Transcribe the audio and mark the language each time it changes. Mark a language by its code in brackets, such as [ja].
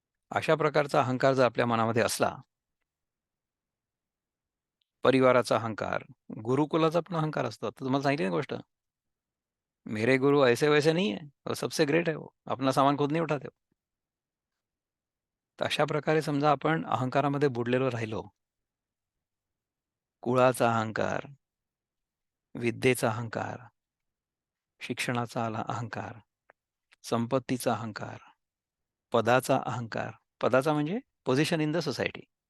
[mr] अशा प्रकारचा अहंकार जर आपल्या मनामध्ये असला, परिवाराचा अहंकार, गुरुकुलाचा पण अहंकार असतो. आता तुम्हाला सांगितली ना गोष्ट, [hi] मेरे गुरु ऐसे वैसे नहीं है, वो सबसे ग्रेट है वो. अपना सामान खुद नहीं उठाते वो. [mr] तर अशा प्रकारे समजा आपण अहंकारामध्ये बुडलेलो राहिलो, कुळाचा अहंकार, विद्येचा अहंकार, शिक्षणाचा अहंकार, संपत्तीचा अहंकार, पदाचा अहंकार, पदाचा म्हणजे [en] Position in the society.